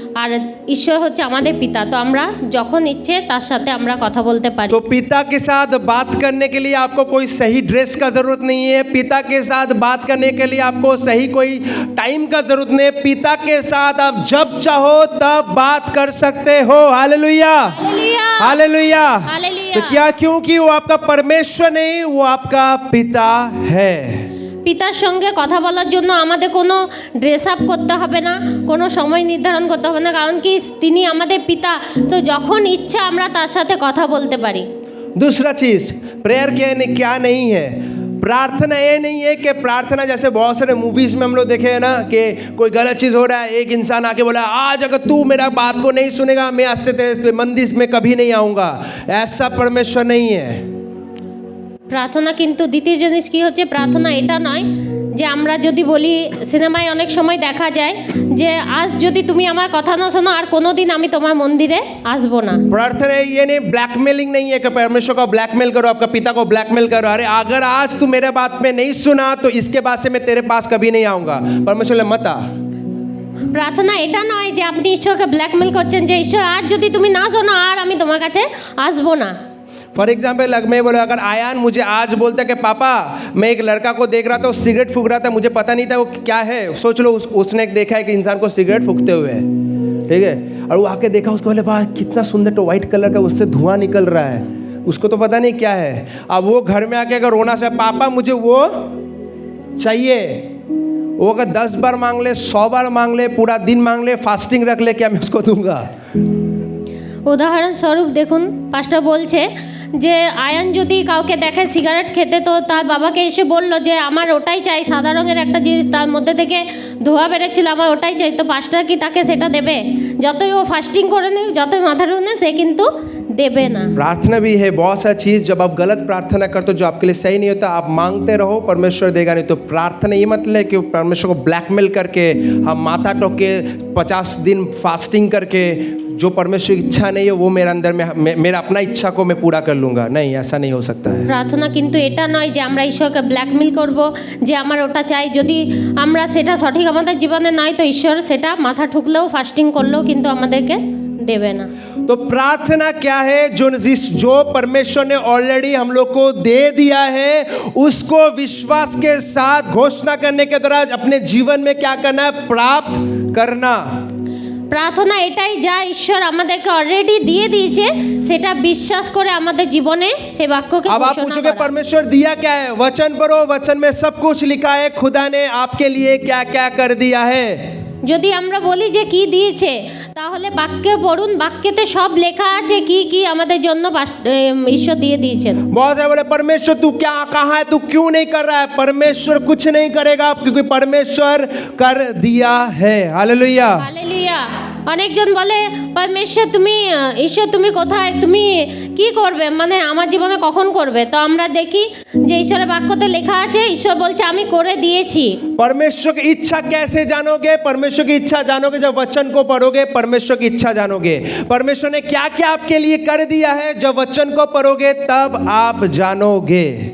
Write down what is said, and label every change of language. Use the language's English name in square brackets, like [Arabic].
[Bangla] আর ঈশ্বর হচ্ছে আমাদের পিতা, তো আমরা যখন ইচ্ছে তার সাথে আমরা কথা বলতে পারি। [Hindi] तो पिता के साथ बात करने के लिए आपको कोई सही ड्रेस का जरूरत नहीं है। पिता के साथ बात करने के लिए आपको सही कोई टाइम का जरूरत नहीं है। पिता के साथ आप जब चाहो तब बात कर सकते हो। Hallelujah, hallelujah, hallelujah. हालेलुया। तो क्या? क्योंकि वो आपका परमेश्वर नहीं, वो आपका पिता है। [Bangla] পিতার সঙ্গে কথা বলার জন্য আমাদের কোনো ড্রেস আপ করতে হবে না, কোনো সময় নির্ধারণ করতে হবে না, কারণ কি তিনি আমাদের পিতা। তো যখন ইচ্ছা আমরা তার সাথে কথা বলতে পারি। [Hindi] दूसरा चीज, प्रेयर क्या नहीं है? प्रार्थना ये नहीं है कि प्रार्थना जैसे बहुत सारे मूवीज में हम लोग देखे हैं ना कि कोई गलत चीज़ हो रहा है, एक इंसान आके बोला आज अगर तू मेरा बात को नहीं सुनेगा मैं आज से तेरे मंदिर में कभी नहीं आऊँगा। ऐसा परमेश्वर नहीं है। [Bangla] প্রার্থনা কিন্তু দ্বিতীয় জিনিস কি হচ্ছে, প্রার্থনা এটা নয় যে আমরা যদি বলি, সিনেমায় অনেক সময় দেখা যায় যে আজ যদি তুমি আমার কথা না শোনো আর কোনোদিন আমি তোমার মন্দিরে আসবো না। [Hindi] प्रार्थना ये नहीं, ब्लैकमेलिंग नहीं है कि परमेश्वर को ब्लैकमेल करो, आपका पिता को ब्लैकमेल करो। अरे अगर आज तू मेरे बात में नहीं सुना तो इसके बाद से मैं तेरे पास कभी नहीं आऊँगा। परमेश्वर मत आ। [Bangla] প্রার্থনা এটা নয় যে আপনি ঈশ্বরকে ব্ল্যাকমেল করছেন যে ঈশ্বর আজ যদি তুমি না শোনো আর আমি তোমার কাছে আসবো না। [English] for example [Hindi] मैं बोला, अगर आयान मुझे आज बोलता कि पापा मैं एक लड़का को देख रहा था, वो सिगरेट फूंक रहा था, मुझे पता नहीं था वो क्या है। सोच लो उसने देखा एक इंसान को सिगरेट फूंकते हुए, ठीक है, और वो आके देखा, उसको बोले वाह कितना सुंदर, तो वाइट कलर का उससे धुआं निकल रहा है, उसको तो पता नहीं क्या है। अब वो घर में आके अगर रोना से पापा मुझे वो चाहिए, वो अगर 10 बार मांग ले, 100 बार मांग ले, पूरा दिन मांग ले, फास्टिंग रख ले, क्या मैं उसको दूंगा? [Bangla] উদাহরণস্বরূপ দেখুন, পাস্টার বলছে যে আয়ান যদি কাউকে দেখে সিগারেট খেতে, তো তার বাবাকে এসে বলল যে আমার ওটাই চাই, সাদা রঙের একটা জিনিস, তার মধ্যে থেকে ধোঁয়া বেরোচ্ছিল, আমার ওটাই চাই। তো পাস্টার কি তাকে সেটা দেবে? যতই ও ফাস্টিং করে নিক, যতই মাথা রুনে, সে কিন্তু দেবে না। [Hindi] प्रार्थना भी है बहुत सारी चीज़, जब आप गलत प्रार्थना करते हो जो आपके लिए सही नहीं होता, आप मांगते रहो, परमेश्वर देगा नहीं। तो प्रार्थना ये मतलब है कि परमेश्वर को ब्लैकमेल करके, हम माथा टोक के 50 दिन फास्टिंग करके, जो परमेश्वर की इच्छा नहीं है वो मेरे अंदर में मेरा अपना इच्छा को मैं पूरा कर लूँगा, नहीं, ऐसा नहीं हो सकता है। [Bangla] প্রার্থনা কিন্তু এটা নয় যে আমরা ঈশ্বরকে ব্ল্যাকমেল করব যে আমার ওটা চাই, যদি আমরা সেটা সঠিক আমাদের জীবনে নয় তো ঈশ্বর সেটা মাথা ঠুকলেও ফাস্টিং করলেও কিন্তু আমাদেরকে দেবে না। [Hindi] तो प्रार्थना क्या है? जो परमेश्वर ने ऑलरेडी हम लोग को दे दिया है, उसको विश्वास के साथ घोषणा करने के द्वारा अपने जीवन में क्या करना है? प्राप्त करना। [Bangla] প্রার্থনা এটাই যা ঈশ্বর আমাদেরকে অলরেডি দিয়ে দিয়েছে, সেটা বিশ্বাস করে আমাদের জীবনে সেই বাক্যকে [Hindi] अब आप [Bangla] ঘোষণা [Hindi] पूछोगे [Bangla] করা। [Hindi] परमेश्वर दिया क्या है? वचन पढ़ो, वचन में सब कुछ लिखा है, खुदा ने आपके लिए क्या क्या कर दिया है। [Bangla] যদি আমরা বলি যে কি দিয়েছে, তাহলে বাক্যে পড়ুন, বাক্যেতে সব লেখা আছে কি কি আমাদের জন্য ঈশ্বর দিয়ে দিয়েছেন। [Hindi] बहुत है बोले परमेश्वर तू क्या कहाँ है, तू क्यों नहीं कर रहा है? परमेश्वर कुछ नहीं करेगा क्योंकि परमेश्वर कर दिया है। हालेलुया। [Bangla] হালেলুয়া। অনেকজন বলে পরমেশ্বর তুমি, ঈশ্বর তুমি কোথায়, তুমি কি করবে, মানে আমার জীবনে কখন করবে? তো আমরা দেখি যে ঈশ্বরের বাক্যতে লেখা আছে, ঈশ্বর বলছে আমি করে দিয়েছি। [Hindi] परमेश्वर की इच्छा कैसे जानोगे? परमेश्वर की इच्छा जानोगे जब वचन को पढ़ोगे, परमेश्वर की इच्छा जानोगे। परमेश्वर ने क्या क्या आपके लिए कर दिया है, जब वचन को पढ़ोगे तब आप जानोगे।